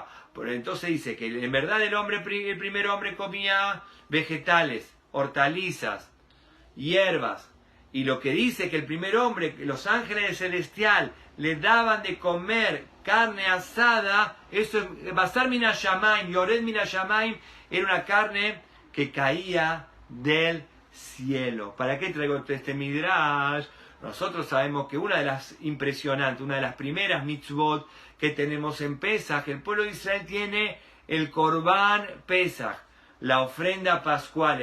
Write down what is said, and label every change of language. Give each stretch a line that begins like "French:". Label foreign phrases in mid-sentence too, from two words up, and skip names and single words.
Spanish: Pero entonces dice que en verdad el primer hombre comía vegetales, hortalizas, hierbas, y lo que dice que el primer hombre, los ángeles celestial le daban de comer carne asada, eso es
Hebrew: בשר מן השמים, יורד מן השמים,
Spanish: era una carne que caía del cielo. ¿Para qué traigo este midrash? Nosotros sabemos que una de las impresionantes, una de las primeras mitzvot que tenemos en Pesaj, el pueblo de Israel tiene el
Hebrew: קרבן פסח,
Spanish: la ofrenda pascual.